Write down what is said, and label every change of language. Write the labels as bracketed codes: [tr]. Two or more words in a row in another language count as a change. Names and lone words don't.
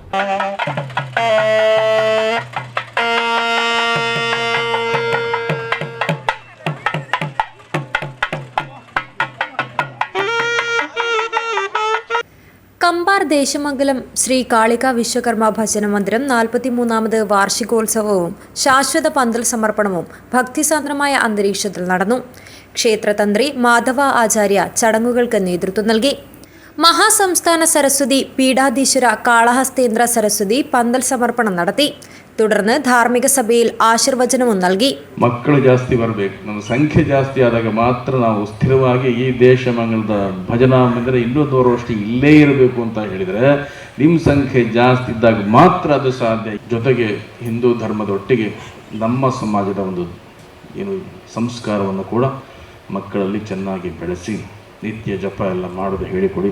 [ml] കമ്പാർ ദേശമംഗലം ശ്രീ കാളിക വിശ്വകർമ്മ ഭജന മന്ദിരം 43ാമത് വാർഷികോത്സവവും ശാശ്വത പന്തൽ സമർപ്പണവും ഭക്തിസാന്ദ്രമായ അന്തരീക്ഷത്തിൽ നടന്നു. ക്ഷേത്രതന്ത്രി മാധവ ആചാര്യ ചടങ്ങുകൾക്ക് നേതൃത്വം നൽകി. മഹാസംസ്ഥാന സരസ്വതി പീഠാധീശ്വര കാളഹസ്തേന്ദ്ര സരസ്വതി പന്തൽ സമർപ്പണം നടത്തി. തുടർന്ന് ധാർമ്മിക സഭയിൽ ആശീർവചനവും നൽകി. [kn] ಮಕ್ಕಳು ಜಾಸ್ತಿ ಬರಬೇಕು, ನಮ್ಮ ಸಂಖ್ಯೆ ಜಾಸ್ತಿ ಆದಾಗ ಮಾತ್ರ ನಾವು ಸ್ಥಿರವಾಗಿ ಈ ದೇಶಮಂಗಲದ ಭಜನಾ ಮಂದಿರ 200 ವರ್ಷ ಇಲ್ಲೇ ಇರಬೇಕು ಅಂತ ಹೇಳಿದರೆ ನಿಮ್ಮ ಸಂಖ್ಯೆ ಜಾಸ್ತಿ ಇದ್ದಾಗ ಮಾತ್ರ ಅದು ಸಾಧ್ಯ. ಜೊತೆಗೆ ಹಿಂದೂ ಧರ್ಮದೊಟ್ಟಿಗೆ ನಮ್ಮ ಸಮಾಜದ ಒಂದು ಏನು ಸಂಸ್ಕಾರವನ್ನು ಕೂಡ ಮಕ್ಕಳಲ್ಲಿ ಚೆನ್ನಾಗಿ ಬೆಳೆಸಿ ನಿತ್ಯ ಜಪ ಎಲ್ಲ ಮಾಡೋದು ಹೇಳಿಕೊಡಿ.